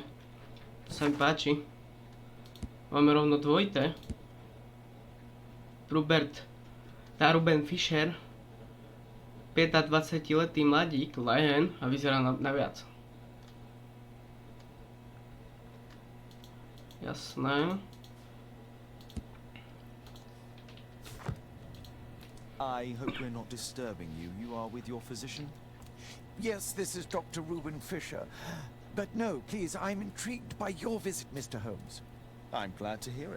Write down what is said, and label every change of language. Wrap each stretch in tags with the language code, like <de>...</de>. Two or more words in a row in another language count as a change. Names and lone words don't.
<sk>To sa mi páči. Máme rovno dvojité. Ruben Fisher. 25-letý mladík, lehen a vyzerá na viac. Jasné.</sk> <en>I hope we're not disturbing you. You are with your physician? Yes, this is Dr. Reuben Fisher. But no, please, I'm intrigued by your visit, Mr. Holmes. I'm glad to hear it.</en>